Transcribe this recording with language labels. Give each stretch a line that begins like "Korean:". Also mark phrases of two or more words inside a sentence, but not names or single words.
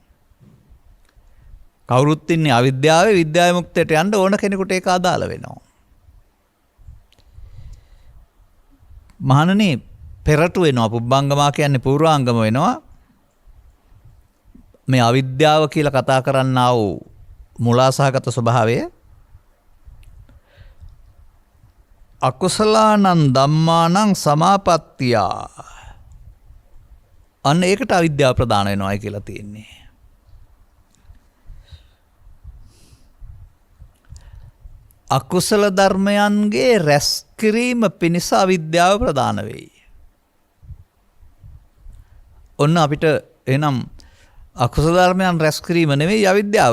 Sinhala: කවුරුත් ඉන්නේ අවිද්‍යාවේ විද්‍යාවේ මුක්තයට යන්න ඕන කෙනෙකුට ඒක අදාළ වෙනවා. මහණනි පෙරටු වෙනවා පුබ්බංගමා කියන්නේ පූර්වාංගම වෙනවා. මේ අවිද්‍යාව කියලා කතා කරන්නා වූ මුලාසහගත ස්වභාවය
Pali: අකුසලානං ධම්මානං සමාපත්තියා
Sinhala: අන්න ඒකට අවිද්‍යාව ප්‍රදාන වෙනවායි කියලා තියෙන්නේ. අකුසල ධර්මයන්ගේ රැස් කිරීම පිණිස අවිද්‍යාව ප්‍රදාන වෙයි. ඔන්න අපිට එනම් අකුසල ධර්මයන් රැස් කිරීම නෙවෙයි අවිද්‍යාව.